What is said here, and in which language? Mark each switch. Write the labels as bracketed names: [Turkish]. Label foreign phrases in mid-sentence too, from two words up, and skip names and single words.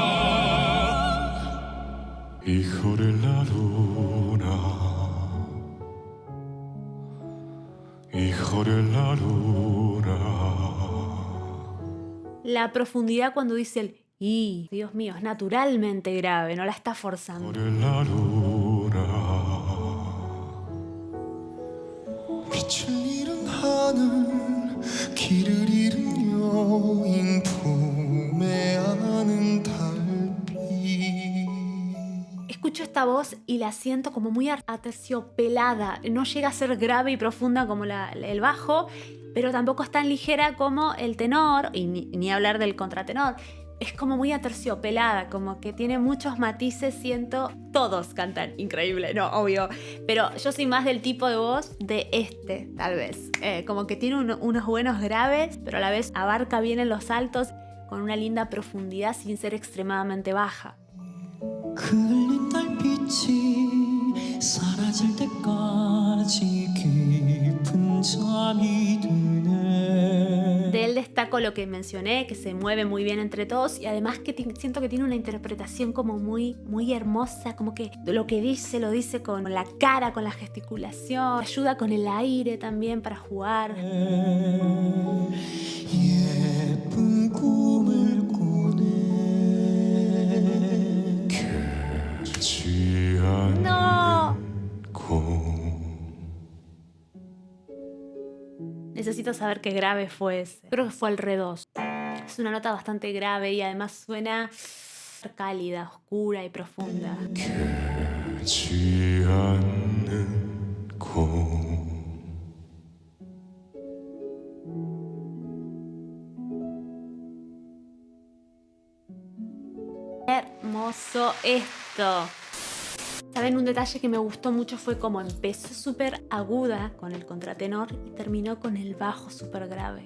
[Spanish] Hijo de la luna, hijo de la luna. La profundidad cuando dice el y, Dios mío, es naturalmente grave, no la está forzando. Hijo de la luna. [Korean] 길을 잃은 여인 품에 안은 달빛. [Spanish] Escucho esta voz y la siento como muy aterciopelada. No llega a ser grave y profunda como el bajo, pero tampoco es tan ligera como el tenor, y ni hablar del contratenor. Es como muy aterciopelada, como que tiene muchos matices, siento. Todos cantan increíble, no, obvio. Pero yo soy más del tipo de voz de tal vez. Como que tiene unos buenos graves, pero a la vez abarca bien en los altos. con una linda profundidad sin ser extremadamente baja. [Korean] 흘린 달빛이 사라질 때까지 깊은 잠이 드네. [Spanish] De él destaco lo que mencioné, que se mueve muy bien entre todos y además que siento que tiene una interpretación como muy hermosa, como que lo que dice lo dice con la cara, con la gesticulación, ayuda con el aire también para jugar. [Korean] 예쁜 꿈을 꾸네. 깨지 않는 [Spanish] ¡No! [Korean] 꿈 [Spanish] Necesito saber qué grave fue ese. Creo que fue el re 2. Es una nota bastante grave y además suena cálida, oscura y profunda. [Korean] 깨지 않는 꿈 [Spanish] Hermoso esto. ¿Saben? Un detalle que me gustó mucho fue como empezó súper aguda con el contratenor y terminó con el bajo súper grave.